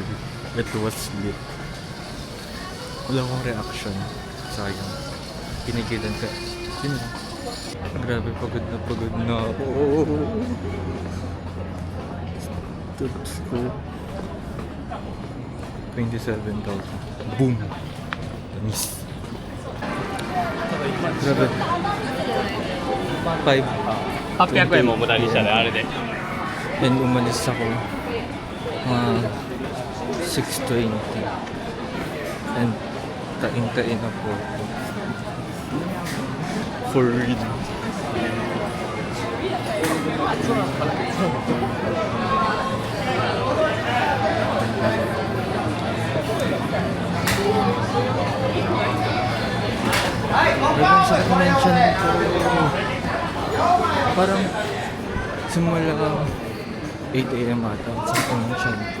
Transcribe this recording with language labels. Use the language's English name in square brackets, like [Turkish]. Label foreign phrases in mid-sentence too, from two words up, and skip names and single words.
[English] It was lit. [Filipino] Wala akong reaction. Sayang. Pinigilan ka. Yun lang. Grabe, pagod na ako. Tips ko. 27,000. Boom! Tamis. Grabe. [Japanese] 800 円も無駄にしたねあれで [Filipino] And umalis ako 6:20 and tain-tain na po ako [English] for real. [Filipino] Parang sa convention ko parang simula 8 AM ata sa convention ko.